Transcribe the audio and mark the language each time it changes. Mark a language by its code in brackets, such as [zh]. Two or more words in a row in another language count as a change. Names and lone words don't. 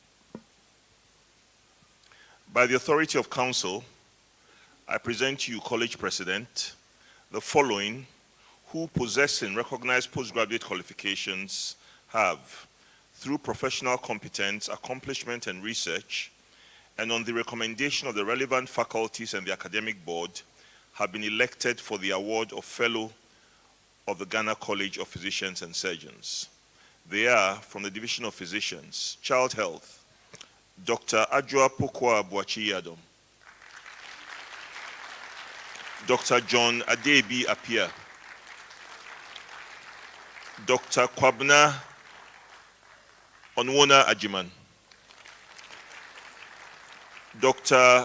[en] By the authority of council, I present to you, College President, the following who, possessing recognized postgraduate qualifications, have, through professional competence, accomplishment, and research, and on the recommendation of the relevant faculties and the academic board, have been elected for the award of Fellow of the Ghana College of Physicians and Surgeons. They are, from the Division of Physicians, Child Health, Dr. Adjoa Pokwa Boachi Yadom. Dr. John Adebi Apia, Dr. Kwabna Onwona Ajiman, Dr.